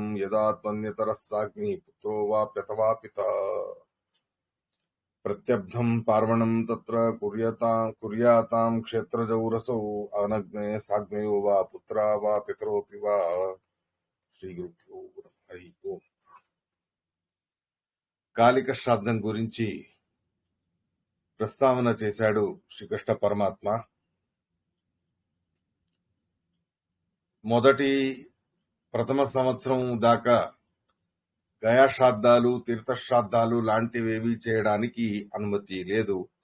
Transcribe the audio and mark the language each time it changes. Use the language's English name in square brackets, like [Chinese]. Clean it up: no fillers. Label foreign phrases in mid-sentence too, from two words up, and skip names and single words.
[Sanskrit] यदा त्वन्यतरः साग्निः पुत्रो वाप्यथवा पिता। प्रत्यब्धं पार्वणं तत्र कुर्यातां क्षेत्रजौरसौ। अनग्ने साग्नयो वा पुत्रा वा पितरोऽपि वा। श्रीगुरुभ्यो हरि ओम्। [Telugu] కాళిక శ్రాద్ధం గురించి ప్రస్తావన చేశాడు శ్రీకృష్ణ పరమాత్మ. మొదటి ప్రథమ సంవత్సరం దాకా గయాశ్రాద్ధాలు తీర్థశ్రాద్ధాలు లాంటివేవి చేయడానికి అనుమతి లేదు.